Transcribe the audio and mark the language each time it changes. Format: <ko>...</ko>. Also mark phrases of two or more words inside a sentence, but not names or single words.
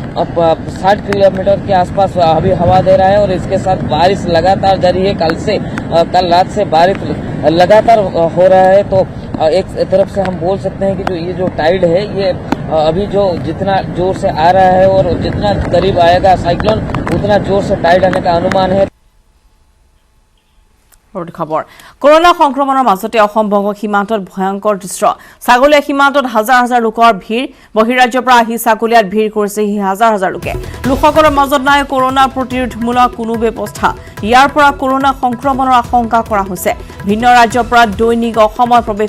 <hi>60 किलोमीटर के आसपास अभी हवा दे रहा है और इसके साथ बारिश लगातार जारी है कल रात से बारिश लगातार हो रहा है तो एक तरफ से हम बोल सकते हैं कि जो ये जो टाइड है ये अभी जो जितना जोर से आ रहा है और जितना करीब आएगा साइक्लोन उतना जोर से टाइड आने का अनुमान है</hi> <as>খবৰ কৰোনা সংক্ৰমণৰ মাজতে অসম বংগ সীমান্তত ভয়ংকৰ দৃশ্য ছাগলীয়া সীমান্তত হাজাৰ হাজাৰ লোকৰ ভিৰ বহিৰাজ্যৰ পৰা আহি ছাগলীয়াত ভিৰ কৰিছে হাজাৰ হাজাৰ লোকে লোকসকলৰ মাজত নাই কৰোনা প্ৰতিৰোধমূলক কোনো ব্যৱস্থা ইয়াৰ পৰা কৰোনা সংক্ৰমণৰ আশংকা কৰা হৈছে ভিন্ন ৰাজ্যৰ পৰা দৈনিক অসমত প্ৰৱেশ</as>